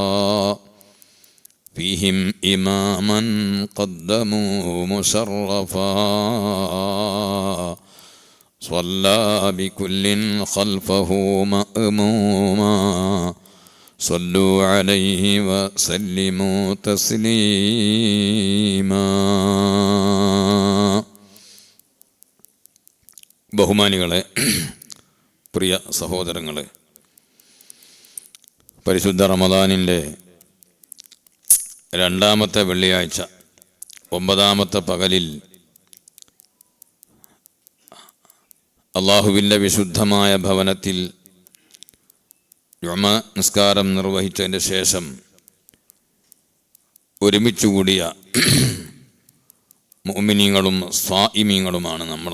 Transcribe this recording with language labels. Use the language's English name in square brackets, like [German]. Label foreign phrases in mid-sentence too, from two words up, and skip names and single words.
[Arabic] فيهم إماما قدموا مشرفا صلى بكل خلفه مأموما صلوا عليه وسلموا تسليما. [Malayalam] ബഹുമാനികളെ, പ്രിയ സഹോദരങ്ങളെ, പരിശുദ്ധ റമദാനിൻ്റെ രണ്ടാമത്തെ വെള്ളിയാഴ്ച 9ാമത്തെ പകലിൽ അള്ളാഹുവിൻ്റെ വിശുദ്ധമായ ഭവനത്തിൽ ജുമഅ നിസ്കാരം നിർവഹിച്ചതിന് ശേഷം ഒരുമിച്ചുകൂടിയ മുഅ്മിനീങ്ങളും സ്വാഇമീങ്ങളുമാണ് നമ്മൾ.